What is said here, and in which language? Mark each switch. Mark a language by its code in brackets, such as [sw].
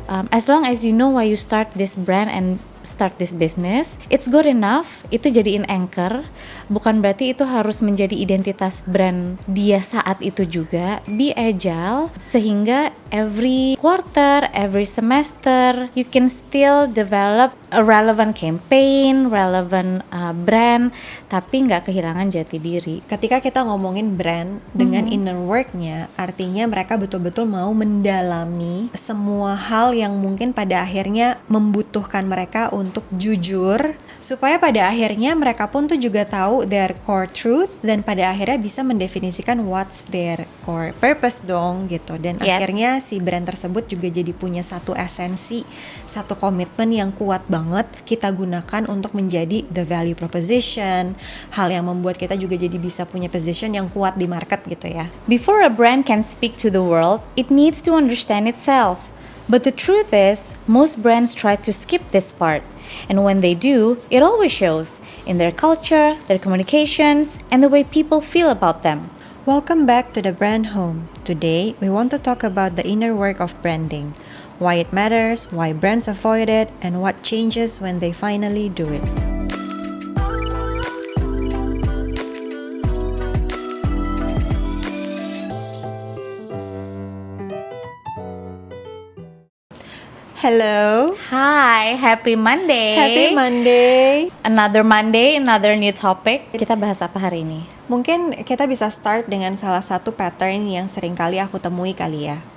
[en] as long as you know why you start this brand and start this business, it's good enough. [id] Itu jadiin anchor. Bukan berarti itu harus menjadi identitas brand dia saat itu juga. [en] Be agile [id] sehingga [en] every quarter, every semester, you can still develop a relevant campaign, relevant brand, [id] tapi nggak kehilangan jati diri. Ketika kita ngomongin brand dengan inner work-nya, artinya mereka betul-betul mau mendalami semua hal yang mungkin pada akhirnya membutuhkan mereka untuk jujur, supaya pada akhirnya mereka pun tuh juga tahu [en] their core truth, [id] dan pada akhirnya bisa mendefinisikan [en] what's their core purpose [id] dong gitu. Dan akhirnya si brand tersebut juga jadi punya satu esensi, satu komitmen yang kuat banget kita gunakan untuk menjadi [en] the value proposition, [id] hal yang membuat kita juga jadi bisa punya position yang kuat di market gitu ya. [en] Before a brand can speak to the world, it needs to understand itself. But the truth is, most brands try to skip this part. And when they do, it always shows in their culture, their communications, and the way people feel about them. Welcome back to the Brand Home. Today, we want to talk about the inner work of branding, why it matters, why brands avoid it, and what changes when they finally do it. Hello. Hi, happy Monday. Happy Monday. Another Monday, another new topic. [id] Kita bahas apa hari ini? Mungkin kita bisa start dengan salah satu pattern yang sering kali aku temui kali ya.